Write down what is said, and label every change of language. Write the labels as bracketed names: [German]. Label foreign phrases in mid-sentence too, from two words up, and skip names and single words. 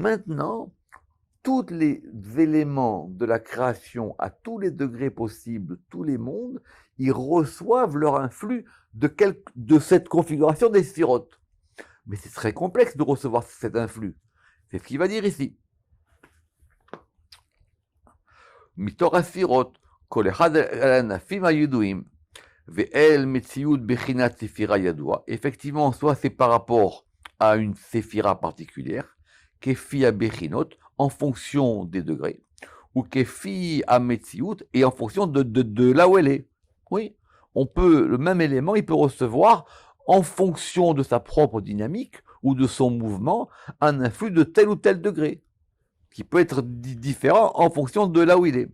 [French] Donc maintenant, tous les éléments de la création à tous les degrés possibles, tous les mondes, ils reçoivent leur influx de cette configuration des sphirotes. Mais c'est très complexe de recevoir cet influx. C'est ce qu'il va dire ici. [Hebrew] מתוך הספירות, כל אחד על ענפים הידועים, ואל מציאות בחינת ספירה ידועה. [French] Effectivement, soit c'est par rapport à une séphira particulière, [Hebrew] כפי הבחינות, [French] en fonction des degrés, ou [Hebrew] כפי המציאות, [French] et en fonction de là où elle est. Oui, le même élément, il peut recevoir, en fonction de sa propre dynamique ou de son mouvement, un influx de tel ou tel degré, qui peut être différent en fonction de là où il est.